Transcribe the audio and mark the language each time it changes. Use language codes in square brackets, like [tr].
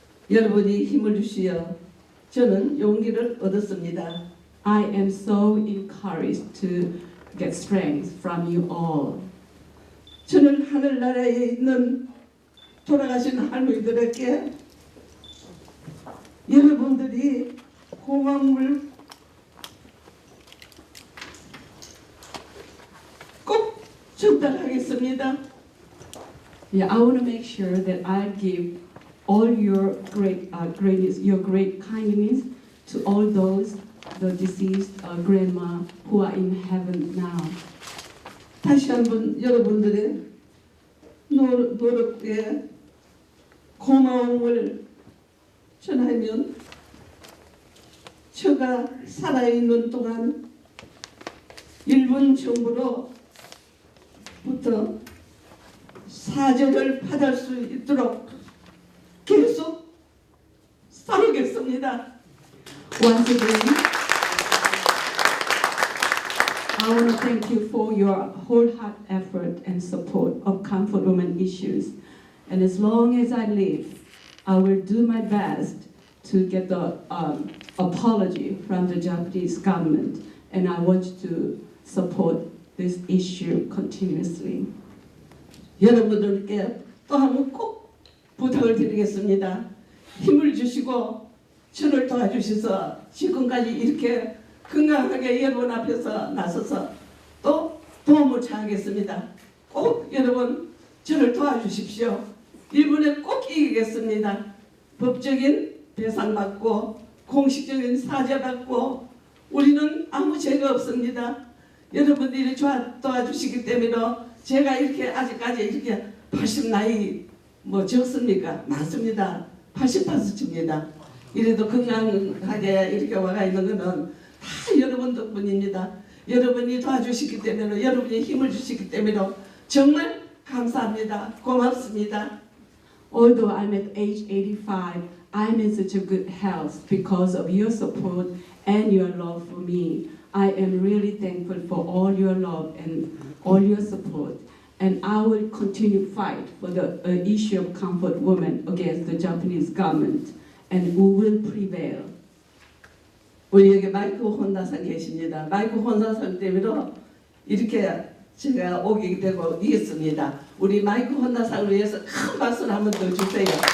[ko] 여러분이 힘을 주시어 저는 용기를 얻었습니다. [en] I am so encouraged to get strength from you all. [ko] 저는 하늘나라에 있는 돌아가신 할머니들에게 여러분들이 고마움을 꼭 전달하겠습니다. [en] Yeah, I want to make sure that I give all your greatness, your great kindness to all those the deceased grandma who are in heaven now. [ko] 다시 한번 여러분들의 노력에 고마움을 전하면 제가 살아있는 동안 일본 정부로부터 사죄를 받을 수 있도록 계속 싸우겠습니다. [en] Once again, I want to thank you for your wholehearted effort and support of comfort women issues. And as long as I live, I will do my best to get the apology from the Japanese government. And I want to support this issue continuously. [ko] 여러분들께 또 한번 꼭 부탁을 드리겠습니다. 힘을 주시고 저를 도와주셔서 지금까지 이렇게 건강하게 여러분 앞에서 나서서 또 도움을 청하겠습니다. 꼭 여러분 저를 도와주십시오. 일본에 꼭 이기겠습니다. 법적인 배상받고 공식적인 사죄받고 우리는 아무 죄가 없습니다. 여러분들이 도와주시기 때문에 제가 이렇게 아직까지 이렇게 80 나이 뭐 적습니까? 많습니다. 85입니다. 이래도 건강하게 이렇게 와가 있는 거는 다 여러분 덕분입니다. 여러분이 도와주시기 때문에 여러분이 힘을 주시기 때문에 정말 감사합니다. 고맙습니다. [en] Although I'm at age 85, I'm in such a good health because of your support and your love for me. I am really thankful for all your love and all your support. And I will continue to fight for the issue of comfort women against the Japanese government. And we will prevail. [ko] 우리 여기 마이크 혼다상 계십니다. 마이크 혼다상 때문에 이렇게 제가 오게 되고 이겼습니다. 우리 마이크 혼다상을 위해서 큰 박수를 한번 더 주세요.